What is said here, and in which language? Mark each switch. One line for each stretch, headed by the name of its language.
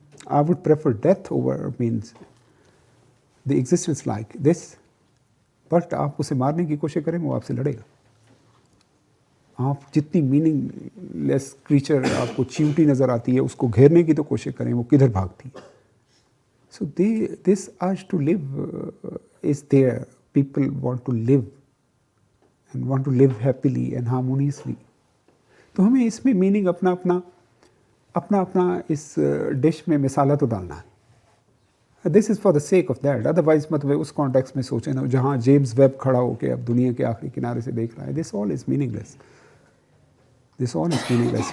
English: I would prefer death over means the existence like this.
Hindi: But आप उसे मारने की कोशिश करें, वो आपसे लड़ेगा. आप जितनी मीनिंगलेस क्रीचर आपको चींटी नज़र आती है, उसको घेरने की तो कोशिश करें, वो किधर भागती है.
English: So this urge to live is there. People want to live and want to live happily and harmoniously.
Hindi: तो हमें इसमें मीनिंग अपना इस डिश में मिसाला तो डालना है.
English: This is for the sake of that.
Hindi: Otherwise मतलब उस कॉन्टेक्स्ट में सोचें ना जहाँ जेम्स वेब खड़ा होकर अब दुनिया के आखिरी किनारे से देख रहा है.
English: This all is meaningless, this all is meaningless.